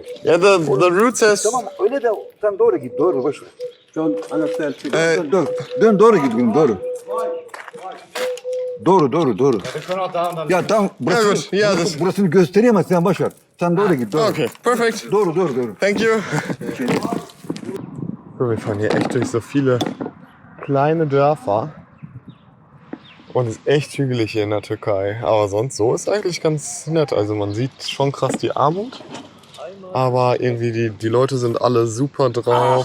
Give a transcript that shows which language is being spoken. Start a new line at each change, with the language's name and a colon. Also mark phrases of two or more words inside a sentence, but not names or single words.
English: Yeah, the route says...
Turkish: Tamam öyle de sen doğru git. Doğru boş ver.
English: John, understand.
Turkish: Dön doğru git gülüm doğru. Doğru. Ya tamam burası,
German: gut, ja, das-
Turkish: burasını göstereyim ama sen boş ver. Sen doğru git doğru.
English: Okay, perfect.
Turkish: Doğru.
English: Thank you. So,
German: wir fahren hier echt durch so viele kleine Dörfer. Und es ist echt hügelig hier in der Türkei. Aber sonst so ist eigentlich ganz nett. Also man sieht schon krass die Armut. Aber irgendwie die Leute sind alle super drauf.